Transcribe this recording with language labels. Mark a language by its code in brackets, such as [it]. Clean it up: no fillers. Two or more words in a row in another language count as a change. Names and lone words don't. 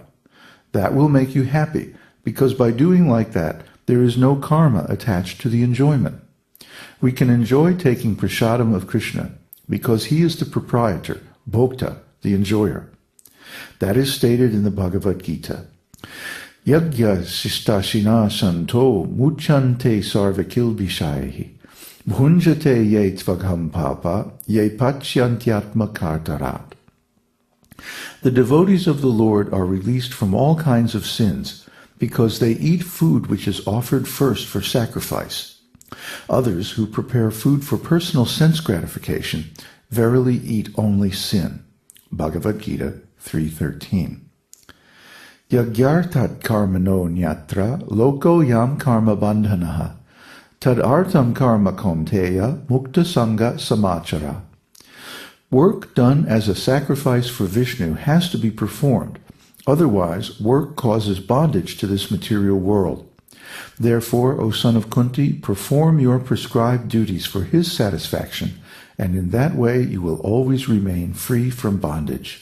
[en] That will make you happy, because by doing like that, there is no karma attached to the enjoyment. We can enjoy taking prasadam of Kṛṣṇa, because he is the proprietor, bhokta, the enjoyer. That is stated in the Bhagavad-gītā. [sa] यज्ञ शिष्टाशिन सन्तो मुच्यन्ते सर्वकिल्बिषैः भुञ्जते ये त्वघं पापा ये पचन्त्यात्म कर्तारत्. [en] The devotees of the Lord are released from all kinds of sins because they eat food which is offered first for sacrifice. Others, who prepare food for personal sense gratification, verily eat only sin. Bhagavad-gītā 3:13. [sa] यज्ञार्थात् कर्मणो न्यत्र लोको यं कर्म बन्धनः तद् अर्थं कर्म कौन्तेय मुक्त सङ्ग समाचर. [en] Work done as a sacrifice for Vishnu has to be performed. Otherwise, work causes bondage to this material world. Therefore, O son of Kunti, perform your prescribed duties for his satisfaction, and in that way you will always remain free from bondage.